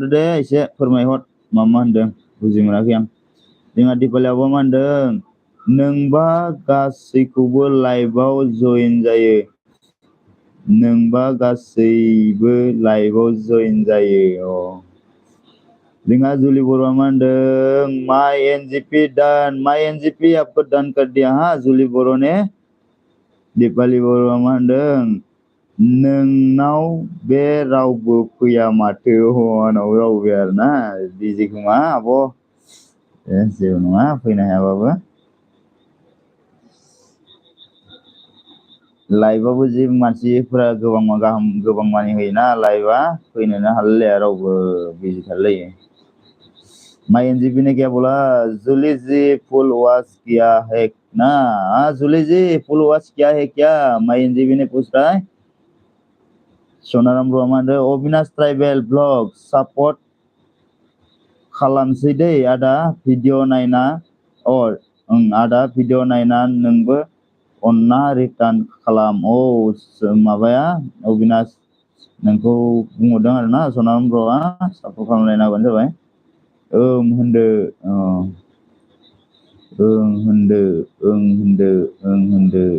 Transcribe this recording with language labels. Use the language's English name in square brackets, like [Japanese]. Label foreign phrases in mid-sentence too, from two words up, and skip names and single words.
[Bodo] दे एसे फोरमायहर मा होनदों बुजि मोनाखै आं जोंहा दिपालियाबो मा होनदों नोंबा गासैखौबो लाइभआव जइन जायो नोंबा गासैबो लाइभआव जइन जायो जोंहा जुलि बर'आ मा होनदों माय एनजिपि [Hindi] आपको डन कर दिया हाँ [Bodo] जुलि बर' ने दिपालि बर'आ मा होनदों नोंनाव बे रावबो फैया माथो आंनाव रावबो फैया आरोना बिजि खोमा आब' जेबो नङा फैनो हायाबाबो लाइभआवबो जि मानसिफोरा गोबां मानि होयोना लाइभआ फैनोनो हालायलाया रावबो बिजि थालायो माय एनजिपि [Hindi] ने क्या बोला जूली जी [English] full watch [Hindi] किया है ना जूली जी [English] full watch [Hindi] किया है क्या माय एनजिपि ने पूछ रहा है [Bodo] सोनाराम ब्रह्मा होनदों अबिनाश [English] tribal blog support [Bodo] खालामसै दै आदा भिडिअ नायना आदा भिडिअ नायना नोंबो अन्ना रिटार्न खालाम माबाया अबिनाश नोंखौ बुंहरदों आरोना सोनाराम ब्र'आ सापर्ट खालामलायना होबानो जाबाय होनदो होनदो